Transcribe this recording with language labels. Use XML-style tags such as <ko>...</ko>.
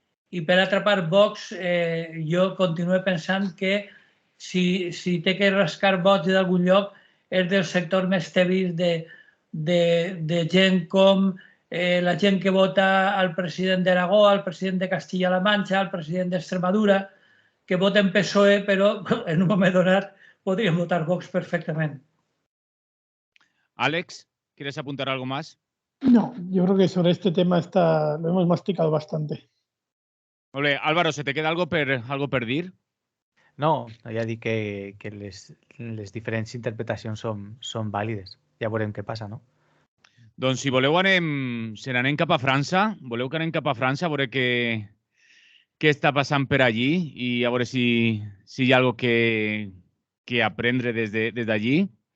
<ca>I per altra part, Vox, jo continuo pensant que si té que rascar vots d'algun lloc és del sector més tevis de gent com la gent que vota al president d'Aragó, al president de Castilla-La Manxa, al president d'Extremadura, que voten PSOE, però en un moment donat podrien votar Vox perfectament.</ca> <es>Àlex, ¿quieres apuntar algo más? No, yo creo que sobre este tema lo hemos masticado bastante. Ole, Álvaro, ¿se te queda algo</es> <ca>per dir? No, ja dic que les diferents interpretacions són vàlides. Ja veurem què passa, no? Doncs si voleu se n'anem cap a França. Voleu que anem cap a França a veure què està passant per allí i a veure si hi ha algo que aprendre des d'allí.</ca>